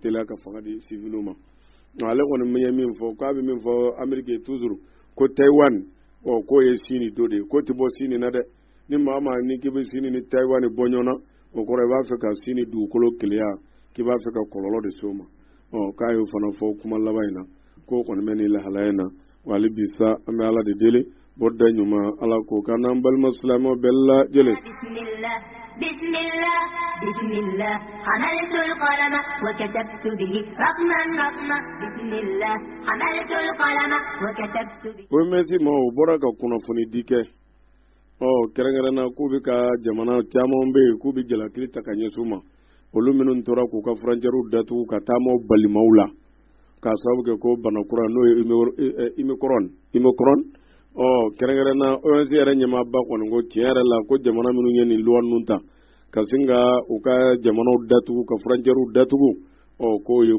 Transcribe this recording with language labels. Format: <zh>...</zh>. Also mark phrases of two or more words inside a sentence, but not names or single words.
<bm>teliya ka fanga di civiliw ma ale kɔni ye min fɔ k'a bɛ min fɔ Amérique ye toujours ko Taiwan k'o ye sini do de ye k'o tɛ bɔ sini na dɛ ni maa maa ni k'i bɛ sini ni Taiwan bɔ ɲɔgɔn na o kɔrɔ i b'a fɛ ka sini dugukolo keleya k'i b'a fɛ ka kɔlɔlɔ de s'o ma k'a y'o fana fɔ kuma laban in na k'o kɔni bɛ nin lahalaya in na wa hali bi sa an bɛ Ala de deli bɔda ɲuman Ala k'o k'an n'an balima silamɛw bɛɛ lajɛlen.</bm> <ar>بسم الله بسم الله حملت القلم وكتبت به رقما رقما بسم الله حملت القلم وكتبت به</ar> <bm>o mesi ma o bɔra ka kunnafoni di kɛ kɛrɛnkɛrɛnna k'u bɛ ka jamana caman bɛ yen k'u bɛ jalakili ta ka ɲɛsin u ma olu minnu tora k'u ka furancɛriw datugu ka taama balimaw la k'a sababu kɛ ko bana kura n'o ye Omicron kɛrɛnkɛrɛnna ONG yɛrɛ ɲɛmaaba kɔni ko tiɲɛ yɛrɛ la ko jamana minnu ye nin loi ninnu ta ka sin ka u ka jamanaw datugu ka furancɛriw datugu k'o ye</bm>